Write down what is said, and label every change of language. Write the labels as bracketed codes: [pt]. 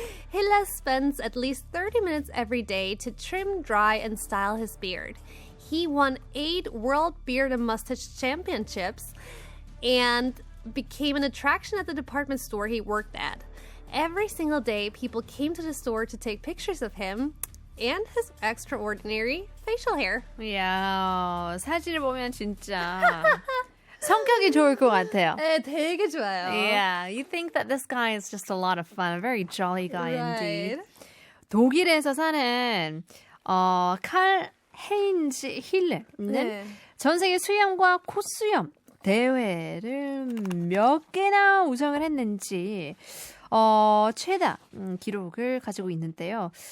[en] Hille spends at least 30 minutes every day to trim, dry, and style his beard. He won 8 World Beard and Mustache Championships and became an attraction at the department store he worked at. Every single day, people came to the store to take pictures of him and his extraordinary facial hair. [ko] 이야, 사진을 보면 진짜 성격이 좋을 것 같아요. 네, 되게 좋아요. [en] Yeah, you think that this guy is just a lot of fun, a very jolly guy indeed. Right. [ko] 독일에서 사는 칼 헤인즈 힐레는 네. 전 세계 수염과 콧수염 대회를 몇 개나 우승을 했는지 최다 기록을 가지고 있는데요.